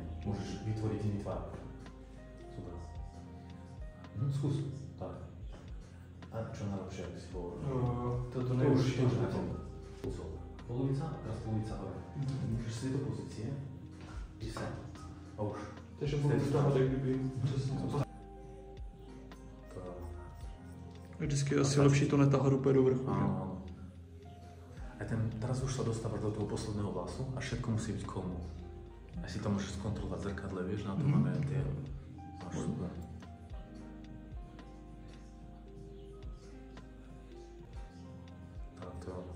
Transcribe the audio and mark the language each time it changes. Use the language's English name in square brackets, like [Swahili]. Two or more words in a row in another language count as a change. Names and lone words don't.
[Slovak] Môžeš vytvoriť iný tvar. Super. Skús. Tak. A čo najlepšie, aby si bol? Toto už na tom. Polovica a teraz polovica hore. Môžeš z tejto pozície ísť sa. A už. [Czech] Takže budeme stávať, jak kdyby přesně to. Vždycky je asi lepší to netahat úplně do vrchu. [Slovak] Áno. A teraz už sa dostávaš do toho posledného vlasu a všetko musí byť kolmo. A si to môžeš skontrolovať v zrkadle, vieš, na to máme tie... Máš super. Takto.